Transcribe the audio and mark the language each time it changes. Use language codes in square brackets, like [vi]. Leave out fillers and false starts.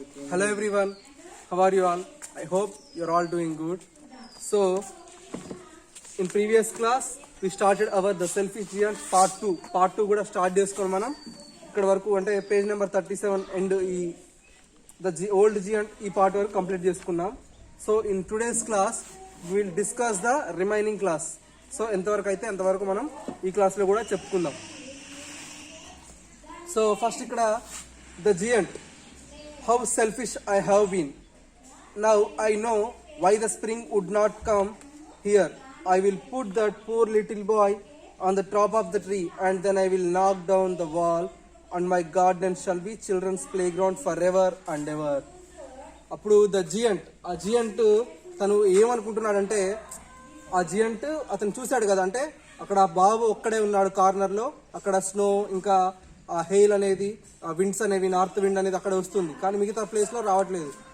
[en] Hello everyone, how are you all? I hope you're all doing good. So, in previous class, we started our The Selfish Giant part 2. [te] Part 2 కూడా start చేసుకొని మనం ఇక్కడ వరకు అంటే page number 37 and ఈ old giant ఈ part వరకు complete చేసుకున్నాం. [en] So in today's class will discuss the remaining class. [te] So ఎంతవరకు అయితే అంతవరకు మనం ఈ క్లాస్లో కూడా చెప్పుకుందాం. [en] So first ఇక్కడ the giant, how selfish I have been. Now I know why the spring would not come here. I will put that poor little boy on the top of the tree and then I will knock down the wall and my garden shall be children's playground forever and ever. [te] అప్పుడు the giant, ఆ giant తను ఏమనుకుంటున్నాడంటే, ఆ giant అతను చూశాడు కదా, అంటే అక్కడ బాబు ఒక్కడే ఉన్నాడు కార్నర్లో, అక్కడ స్నో ఇంకా ఆ హెయిల్ అనేది, ఆ విండ్స్ అనేవి, నార్త్ విండ్ అనేది అక్కడ వస్తుంది, కానీ మిగతా ప్లేస్లో రావట్లేదు.